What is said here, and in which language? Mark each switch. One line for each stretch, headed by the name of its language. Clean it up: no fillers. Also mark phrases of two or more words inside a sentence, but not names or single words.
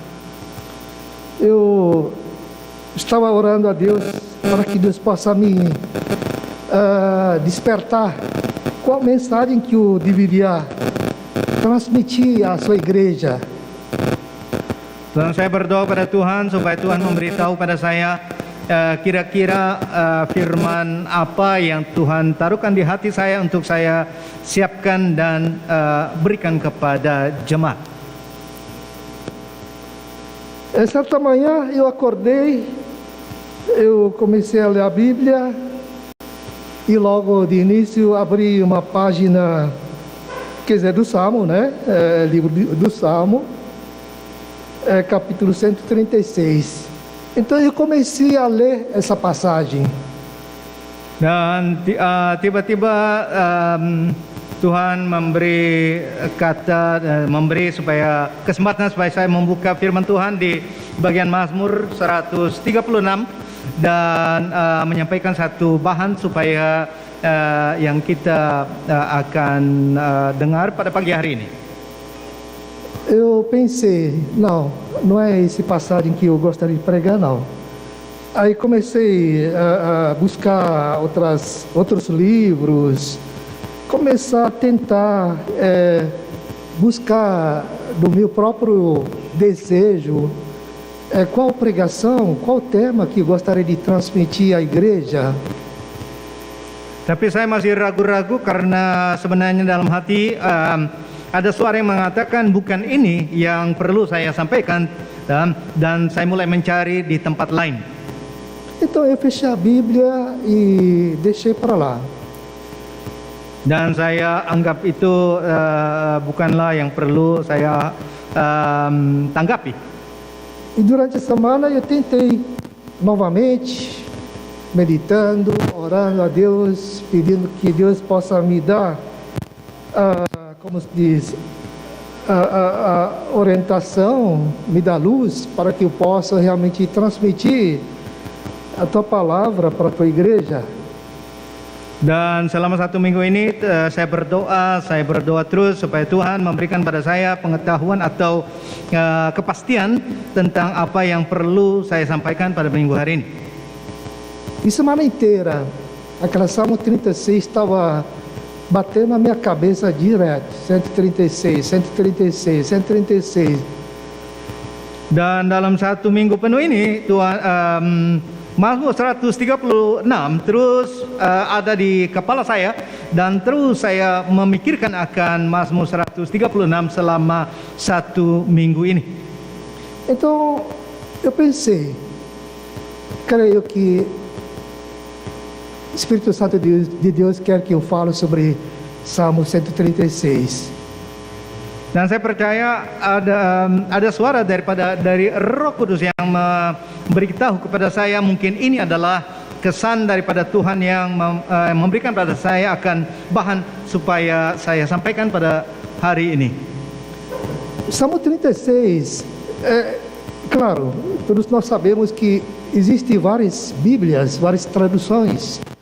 Portuguese: Eu estava orando a Deus para que Deus possa me despertar qual mensagem que eu deveria transmitir à sua igreja.
Indonesian: Dan saya berdoa pada Tuhan supaya Tuhan memberitahu pada saya kira-kira firman apa yang Tuhan taruhkan di hati saya untuk saya siapkan dan berikan kepada jemaat.
Portuguese: Certa manhã eu acordei, eu comecei a ler a Bíblia e logo de início abri uma página, quer dizer, do Salmo, né? Livro do Salmo, capítulo 136. Então eu comecei a ler essa passagem.
Indonesian: Dan tiba-tiba Tuhan memberi supaya kesempatan supaya saya membuka firman Tuhan di bagian Mazmur 136 dan menyampaikan satu bahan supaya yang kita akan dengar pada pagi hari ini.
Portuguese: Eu pensei, não é esse passagem que eu gostaria de pregar, não. Aí comecei a buscar outros livros, começar a tentar buscar do meu próprio desejo qual pregação, qual tema que eu gostaria de transmitir à igreja.
Indonesian: Tapi saya masih ragu-ragu karena sebenarnya dalam hati ada suara yang mengatakan bukan ini yang perlu saya sampaikan, dan saya mulai mencari di tempat lain.
Portuguese: Então eu fechei a Bíblia e deixei para lá.
Indonesian: Dan saya anggap itu bukanlah yang perlu saya tanggapi.
Portuguese: E durante a semana eu tentei novamente, meditando, orando a Deus, pedindo que Deus possa me dar como se diz, a orientação, me dá luz para que eu possa realmente transmitir a tua palavra para a tua igreja.
Indonesian: Dan selama 1 minggu ini saya berdoa terus supaya Tuhan memberikan pada saya pengetahuan atau kepastian tentang apa yang perlu saya sampaikan pada minggu hari ini.
Portuguese: E semana inteira, aquela Salmo 36 estava batendo na minha cabeça direto, 136, 136, 136.
Indonesian: Dan dalam 1 minggu penuh ini Mazmur 136 terus ada di kepala saya, dan terus saya memikirkan akan Mazmur 136 selama 1 minggu ini.
Portuguese: Então eu pensei, creio que Espírito Santo de Deus quer que eu fale sobre Salmo 136.
Indonesian: Dan saya percaya ada suara dari Roh Kudus yang memberitahu kepada saya, mungkin ini adalah kesan daripada Tuhan yang memberikan pada saya akan bahan supaya saya sampaikan pada hari ini.
Portuguese: Salmo 36, claro, todos nós sabemos que existem várias Bíblias, várias traduções.